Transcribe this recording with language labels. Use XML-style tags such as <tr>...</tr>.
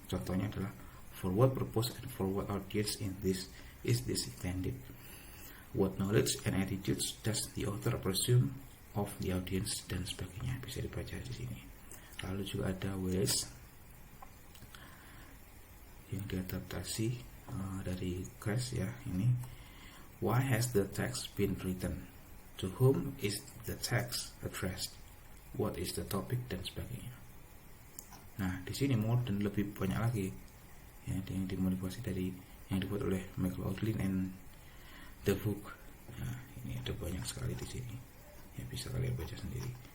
<id>Contohnya adalah</id> <en>for what purpose and for what audience is this intended? What knowledge and attitudes does the author presume of the audience,</en> <id>dan sebagainya, bisa dibaca di sini. Lalu juga ada Wells yang diadaptasi dari Kress ya. Ini</id> <en>why has the text been written? To whom is the text addressed? What is the topic,</en> <id>dan sebagainya. Nah, di sini more dan lebih banyak lagi ya, yang dimodifikasi dari yang dibuat oleh McLaughlin</id> <en>and the book.</en> <id>Nah, ini ada banyak sekali di sini. Ya, bisa kalian baca sendiri.</id>